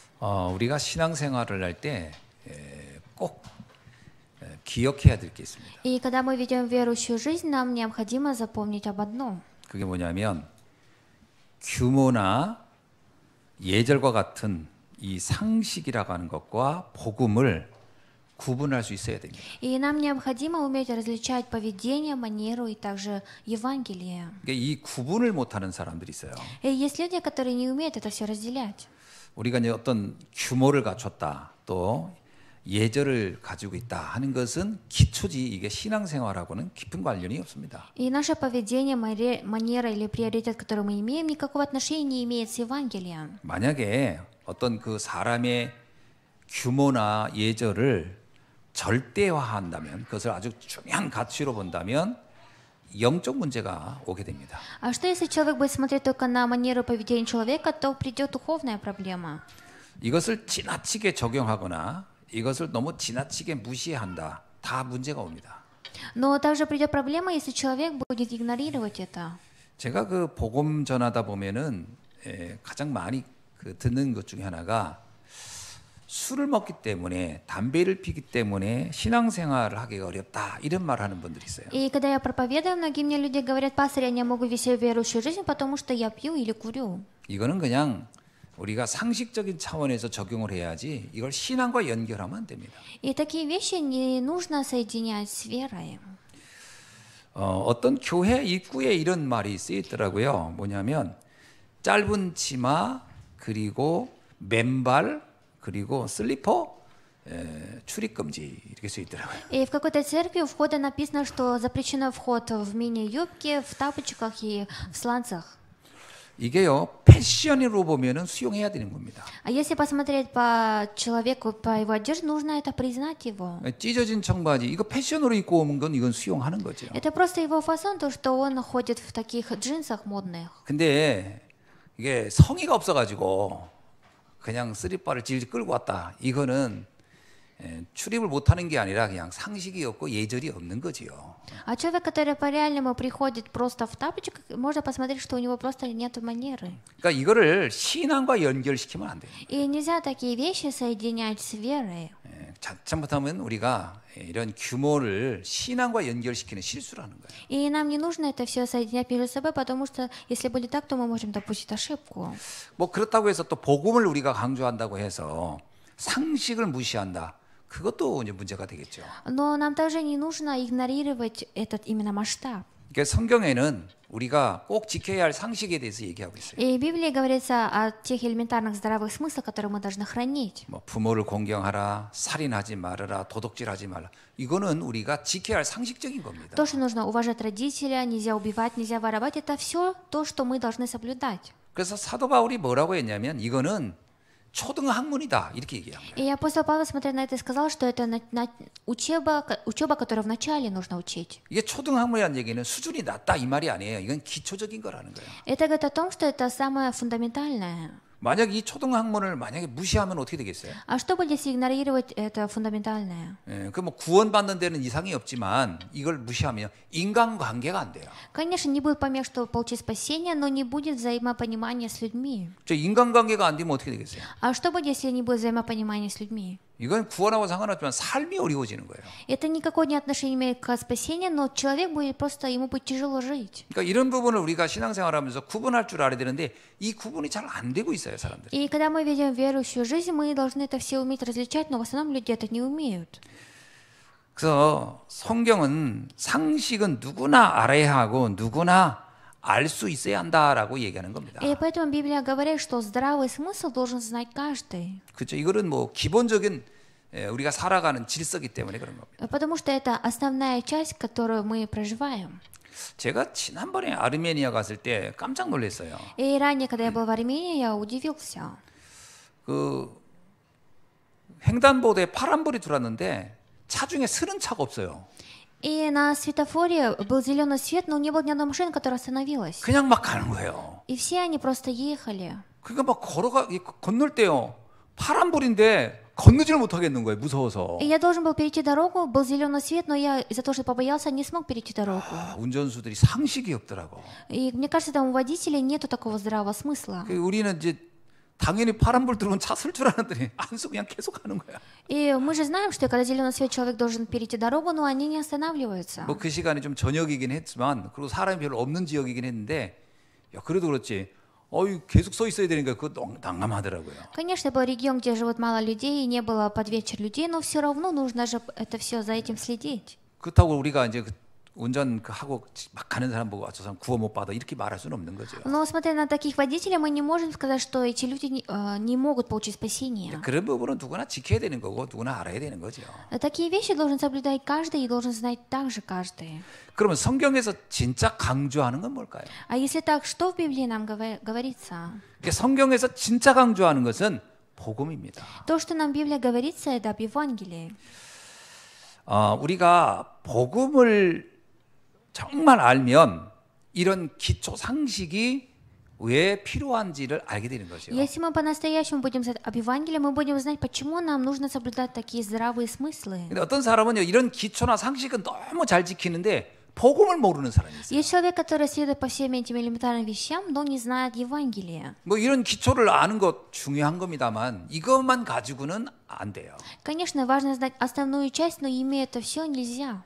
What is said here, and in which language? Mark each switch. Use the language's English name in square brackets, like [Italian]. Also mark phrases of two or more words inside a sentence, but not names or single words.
[Korean] 우리가 신앙생활을 할 때 꼭 기억해야 될 게 있습니다. [Russian] И когда мы ведем верующую жизнь, нам необходимо запомнить об одном. [Korean] 그게 뭐냐면 규모나 예절과 같은 이 상식이라고 하는 것과 복음을 구분할 수 있어야 됩니다. [Russian] И нам необходимо уметь различать поведение, манеру и также Евангелие. [Korean] 그러니까 이 구분을 못하는 사람들이 있어요. [Russian] И есть люди, которые не умеют это все разделять. [Korean] 우리가 이제 어떤 규모를 갖췄다, 또 예절을 가지고 있다 하는 것은 기초지 이게 신앙생활하고는 깊은 관련이 없습니다. [Russian] И наше поведение, манера или приоритет, который мы имеем, никакого отношения не имеет с Евангелием. [Korean] 만약에 어떤 그 사람의 규모나 예절을 절대화한다면, 그것을 아주 중요한 가치로 본다면 영적 문제가 오게 됩니다. [Russian] А что если человек будет смотреть только на манеру поведения человека, то придет духовная проблема. [Korean] 이것을 지나치게 적용하거나 이것을 너무 지나치게 무시한다. 다 문제가 옵니다. [Russian] Но также придет проблема, если человек будет игнорировать это. [Korean] 제가 그 복음 전하다 보면은 가장 많이 듣는 것 중에 하나가 술을 먹기 때문에 담배를 피기 때문에 신앙생활을 하기가 어렵다 이런 말을 하는 분들이 있어요. [Russian] И когда я проповедую, многие мне люди говорят: пастор, я не могу вести верующую жизнь, потому что я пью или курю. [Korean] 이거는 그냥 우리가 상식적인 차원에서 적용을 해야지 이걸 신앙과 연결하면 안 됩니다. [Russian] И такие вещи не нужно соединять с верой. [Korean] 어떤 교회 입구에 이런 말이 쓰여 있더라고요. 뭐냐면 짧은 치마 그리고 맨발 그리고 슬리퍼 출입 금지 이렇게 쓰여 있더라고요. [Russian] И в какой-то церкви у входа написано, что запрещено вход в мини-юбке, в тапочках и в сланцах. [Korean] 이게요 패션으로 보면은 수용해야 되는 겁니다. [Russian] А если посмотреть по человеку, по его одежде, нужно это признать его. [Korean] 찢어진 청바지 이거 패션으로 입고 오는 건 이건 수용하는 거죠. [Russian] Это просто его фасон, то, что он ходит в таких джинсах модных. [Korean] 근데 이게 성의가 없어가지고 그냥 쓰리바를 질질 끌고 왔다. 이거는 출입을 못하는 게 아니라 그냥 상식이 없고 예절이 없는 거지요. [Russian] А человек, который по-реальному приходит просто в тапочках, можно посмотреть, что у него просто нет манеры. [Korean] 그러니까 이거를 신앙과 연결시키면 안 돼요. [Russian] И нельзя такие вещи соединять с верой. [Korean] 잘못하면 우리가 이런 규모를 신앙과 연결시키는 실수를 하는 거예요. [Russian] И нам не нужно это все соединять между собой, потому что если будет так, то мы можем допустить ошибку. [Korean] 뭐 그렇다고 해서 또 복음을 우리가 강조한다고 해서 상식을 무시한다. 그것도 이제 문제가 되겠죠. [Russian] Но нам также не нужно игнорировать этот именно масштаб. [Korean] 그러니까 성경에는 우리가 꼭 지켜야 할 상식에 대해서 얘기하고 있어요. [Russian] И в Библии говорится о тех элементарных здравых смыслах, которые мы должны хранить. [Korean] 뭐 부모를 공경하라, 살인하지 말아라, 도둑질하지 말라. 이거는 우리가 지켜야 할 상식적인 겁니다. [Russian] То, что нужно уважать родителя, нельзя убивать, нельзя воровать, это все то, что мы должны соблюдать. [Korean] 그래서 사도 바울이 뭐라고 했냐면 이거는 초등학문이다 이렇게 얘기한 거예요. [Russian] И апостол Павел, смотря на это, сказал, что это учеба, которую вначале нужно учить. [Korean] 이게 초등학문이라는 얘기는 수준이 낮다 이 말이 아니에요. 이건 기초적인 거라는 거예요. [Russian] Это говорит о том, что это самое фундаментальное. [Korean] 만약 이 초등학문을 만약에 무시하면 어떻게 되겠어요? [Russian] А что будет, если игнорировать это фундаментальное? [Korean] 그 뭐 구원받는 데는 이상이 없지만 이걸 무시하면 인간관계가 안 돼요. [Russian] Конечно, не будет помех, чтобы получить спасение, но не будет взаимопонимания с людьми. [Korean] 저 인간관계가 안 되면 어떻게 되겠어요? [Russian] А что будет, если не будет взаимопонимания с людьми? [Korean] 이건 구원하고 상관없지만 삶이 어려워지는 거예요. [Russian] Это никакого не отношения имеет к спасению, но человек будет просто, ему будет тяжело жить. [Korean] 그러니까 이런 부분을 우리가 신앙생활하면서 구분할 줄 알아야 되는데 이 구분이 잘 안 되고 있어요, 사람들. [Russian] И когда мы ведем верующую жизнь, мы должны это все уметь различать, но в основном люди это не умеют. [Korean] 그래서 성경은 상식은 누구나 알아야 하고 누구나 알 수 있어야 한다라고 얘기하는 겁니다. [Russian] И поэтому Библия говорит, что здравый смысл должен знать каждый. [Korean] 그렇죠. 이거는 뭐 기본적인 우리가 살아가는 질서이기 때문에 그런 겁니다. [Russian] Потому что это основная часть, которую мы проживаем. [Korean] 제가 지난번에 아르메니아 갔을 때 깜짝 놀랐어요. [Russian] И ранее, когда я был в Армении, я удивился. [Korean] 그 횡단보도에 파란불이 들어왔는데 차 중에 서는 차가 없어요. [Russian] И на светофоре был зеленый свет, но не было ни одной машины, которая остановилась. [Korean] 그냥 막 가는 거예요. [Russian] И все они просто ехали. [Korean] 그러니까 막 건널 때요. 파란불인데 건너지를 못하겠는 거예요. 무서워서. [Russian] И я должен был перейти дорогу, был зеленый свет, но я из-за того, что побоялся, не смог перейти дорогу. [Korean] 운전수들이 상식이 없더라고. [Russian] И мне кажется, там у водителей нету такого здравого смысла. [Korean] 우리는 이제 당연히 파란불 들어오면 차 쓸 줄 알았더니 안 쓰고 그냥 계속 가는 거야. И мы же знаем, что когда зеленый свет, человек должен перейти дорогу, но они не останавливаются. 뭐 그 시간이 좀 저녁이긴 했지만 그리고 사람이 별로 없는 지역이긴 했는데 야 그래도 그렇지. 어이 계속 서 있어야 되니까 그거 난감하더라고요. [Russian] Конечно, был регион, где живут мало людей, и не было под вечер людей, но все равно нужно же это все за этим следить. [Korean] 그렇다고 우리가 이제 운전 하고 막 가는 사람 보고 저 사람 구워 못 받아 이렇게 말할 수는 없는 거죠. [Russian] Но смотря на таких водителей, мы не можем сказать, что эти люди не могут получить спасение. [Korean] 그런 부분은 누구나 지켜야 되는 거고 누구나 알아야 되는 거죠. [Russian] Такие вещи должен соблюдать каждый и должен знать также каждый. [Korean] 그러면 성경에서 진짜 강조하는 건 뭘까요? [Russian] А если так, что в Библии нам говорится? [Korean] 성경에서 진짜 강조하는 것은 복음입니다. [Russian] То, что нам Библия говорится, это об Евангелии. [Korean] 우리가 복음을 정말 알면 이런 기초 상식이 왜 필요한지를 알게 되는 거죠. [Russian] Если мы по-настоящему будем знать об Евангелии, мы будем знать, почему нам нужно соблюдать такие здравые смыслы. [Korean] 근데 어떤 사람은요 이런 기초나 상식은 너무 잘 지키는데 복음을 모르는 사람이 있어요. [Russian] Есть человек, который следует по всем этим элементарным вещам, но не знает Евангелия. [Korean] 뭐 이런 기초를 아는 것 중요한 겁니다만 이것만 가지고는 안 돼요. [Russian] Конечно, важно знать основную часть, но имея это все нельзя.